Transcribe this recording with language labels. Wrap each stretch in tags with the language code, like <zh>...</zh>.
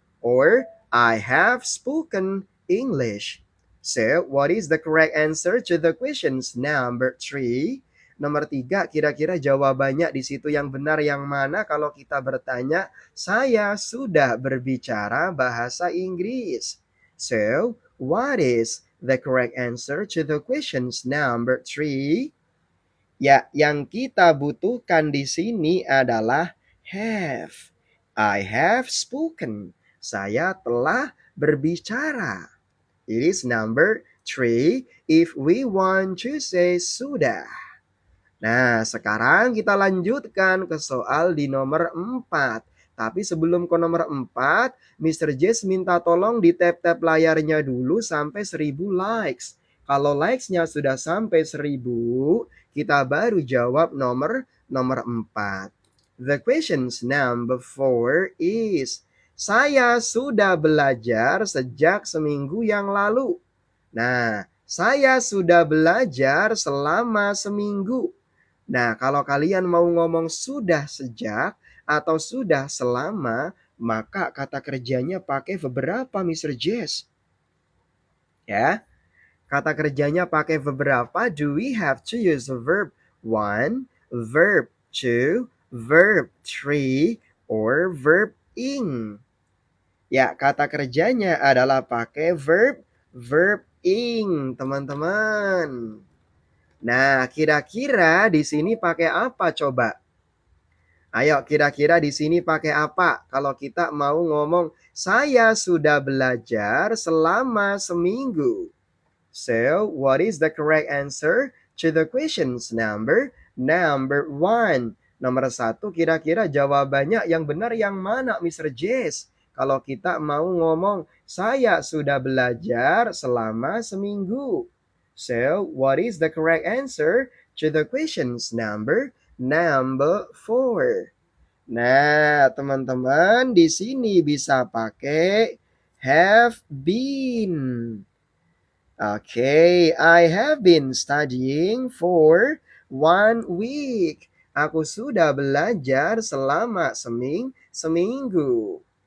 <en>Or I have spoken English? So, what is the correct answer to the questions number 3?</en> <id>Nomor 3, kira-kira jawabannya di situ yang benar yang mana kalau kita bertanya, saya sudah berbicara bahasa Inggris.</id> <en>So, what is the correct answer to the questions number 3?</en> <id>Ya, yang kita butuhkan di sini adalah have.</id> <en>I have spoken.</en> <id>Saya telah berbicara.</id> <en>It is number 3 if we want to say sudah.</en> <id>Nah, sekarang kita lanjutkan ke soal di nomor 4. Tapi sebelum ke nomor 4, Mr. Jess minta tolong di tap-tap layarnya dulu sampai 1000 likes. Kalau likes-nya sudah sampai 1000, kita baru jawab nomor 4.</id> <en>The questions number 4 is,</en> <id>saya sudah belajar sejak seminggu yang lalu. Nah, saya sudah belajar selama seminggu. Nah, kalau kalian mau ngomong sudah sejak atau sudah selama, maka kata kerjanya pakai beberapa, Mr. Jess. Ya, kata kerjanya pakai beberapa.</id> <en>Do we have to use verb 1, verb 2, verb 3, or verb ing?</en> <id>Ya, kata kerjanya adalah pakai verb ing, teman-teman. Nah, kira-kira di sini pakai apa coba? Ayo, kira-kira di sini pakai apa? Kalau kita mau ngomong, saya sudah belajar selama seminggu.</id> <en>So, what is the correct answer to the questions number 1?</en> <id>Nomor 1, kira-kira jawabannya yang benar yang mana, Mr. Jess? Kalau kita mau ngomong, saya sudah belajar selama seminggu.</id> <en>So, what is the correct answer to the questions number 4?</en> <id>Nah, teman-teman, di sini bisa pakai have been.</id> <en>Okay, I have been studying for 1 week.</en> <id>Aku sudah belajar selama seminggu.</id>